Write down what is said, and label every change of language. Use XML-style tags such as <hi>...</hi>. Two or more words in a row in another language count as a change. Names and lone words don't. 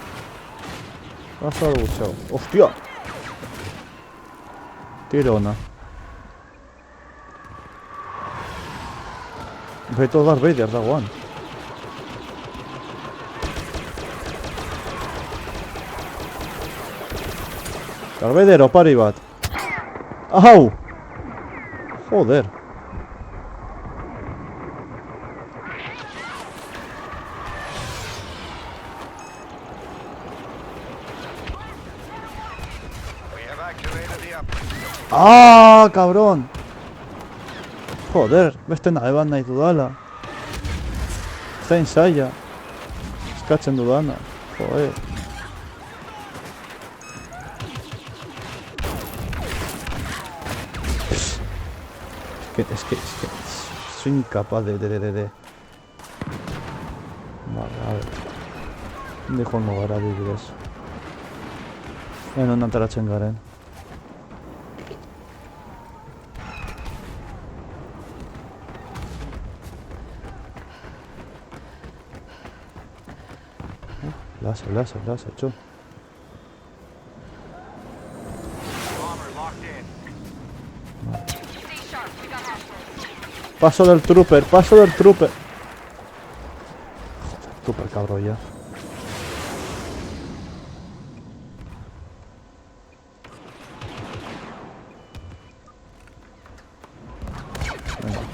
<es>Vas a luchar. ¡Hostia! Tirona.</es> <eu>efecto Darth Vader dagoan. Darth Vader opari bat.</eu> <es>Au! Joder.</es> <en>We have activated the uplink.</en> <es>Ah, cabrón. Joder,</es> <eu>beste nahi bat nahi dudala. Zain zaila. Eskatzen dudana.</eu> <es>Joder. Es que soy incapaz de. Vale, a ver. ¿Dónde</es> <eu>joango gara adibidez? Non ateratzen garen. Láser, txo.</eu> <en>Bomber locked in.</en> <es>Paso del trooper. Joder, trooper cabrón ya. Venga.</es>